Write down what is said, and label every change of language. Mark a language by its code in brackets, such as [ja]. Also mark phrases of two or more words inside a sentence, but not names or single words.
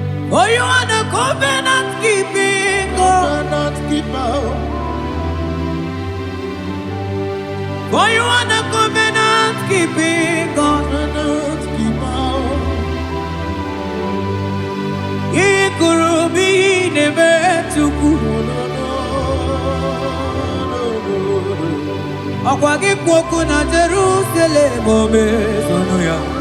[en] For you are the covenant keeping God. Covenant keeper. For you are the covenant keeping God. Covenant keeper. [ig] Ị kụrụ bụ ihe ị na-eme Chukwu. [en] No, no, no, no, no, no. [ig] Ọkwa gị kwu okwu na Jerusalem, o mezuru ya.